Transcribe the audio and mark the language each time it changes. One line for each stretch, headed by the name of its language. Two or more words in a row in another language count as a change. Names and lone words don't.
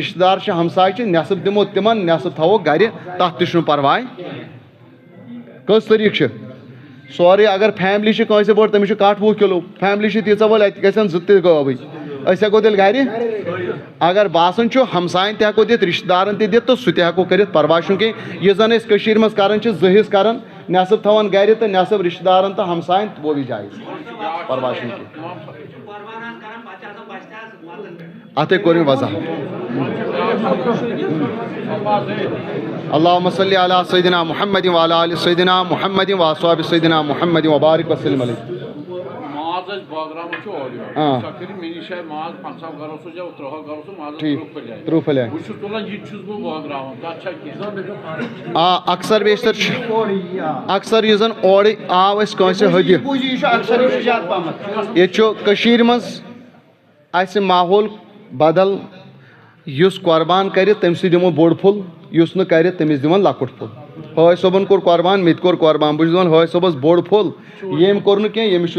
Kashmiri: رشتہٕ دار چھِ ہمساے چھِ نٮ۪صٕف دِمو تِمن نٮ۪صٕف تھاوو گرِ تتھ تہِ چھُنہٕ پرواے کٔژ طریٖقہٕ چھِ سورُے اگر فیملی چھِ کٲنٛسہِ بٔڑ تٔمِس چھُ کٹھ 20 کِلوٗ فیملی چھِ تیٖژاہ وٲلۍ اَتہِ گژھن 2 تہِ گٲوٕے أسۍ ہٮ۪کو تیٚلہِ گرِ اگر باسان چھُ ہمساین تہِ ہٮ۪کو دِتھ رشتہٕ دارن تہِ دِتھ تہٕ سُہ تہِ ہٮ۪کو کٔرِتھ پرواے چھُنہٕ کینٛہہ یُس زن أسۍ کٔشیٖرِ منٛز کران چھِ 2 حصہٕ کران نٮ۪صٕف تھاوان گرِ تہٕ نٮ۪صٕف رشتہٕ دارن تہٕ ہمساین
Urdu: وہ بھی جایز
Kashmiri: پرواے چھُنہٕ کینٛہہ اتھے کوٚر مےٚ وضاحت
Arabic: اللہُمَ صلی علی سیدنا محمد وعلی آلِ سیدنا محمد واصحابِ سیدنا محمد وبارک وسلم علیہ
Kashmiri: ماز أسۍ بٲگراوان چھِ اورٕ یورٕ سۄ کٔرِو مےٚ نِش ماز 50 گرو سوٗزِو 30 گرو سوٗز مازس 30 پھٔلۍ بہٕ چھُس تُلان یہِ تہِ چھُس بہٕ بٲگراوان تتھ چھا کینٛہہ اکثر بیشتر چھُ اکثر یُس زن اورٕ آو اَسہِ کٲنٛسہِ ہدیہِ ییٚتہِ چھُ کٔشیٖرِ منٛز اَسہِ ماحول بدل یُس قۄربان کرِ تٔمۍ سٕے دِمو بوٚڑ پھوٚل یُس نہٕ کرِ تٔمِس دِوان لۄکُٹ پھوٚل حٲج صٲبن کوٚر قۄربان مےٚ تہِ کوٚر قۄربان بہٕ چھُس دِوان حٲج صٲبس بوٚڑ پھوٚل ییٚمۍ کوٚر نہٕ کینٛہہ ییٚمِس چھُس